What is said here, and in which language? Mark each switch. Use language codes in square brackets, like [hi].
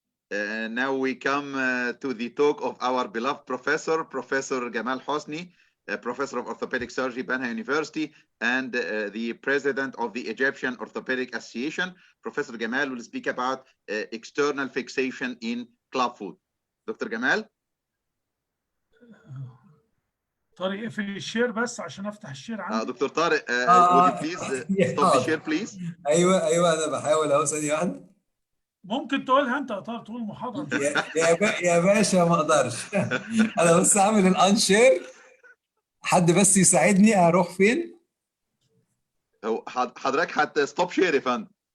[en] Now we come to the talk of our beloved professor, Professor Gamal Hosny. Professor of Orthopedic Surgery, Banha University, and the President of the Egyptian Orthopedic Association. Professor Gamal will speak about external fixation in clubfoot. Dr. Gamal? [ar] طارق اقفل الشير بس عشان افتح الشير عندي. [en] Doctor Tarek would you please stop the share please؟ [ar] ايوه انا بحاول اهو، ثانيه واحده. ممكن تقولها انت يا طارق، تقول المحاضره. يا باشا ما اقدرش. انا بس اعمل الانشير، حد بس يساعدني اروح فين؟ هو حضرتك ستوب شير يا فندم.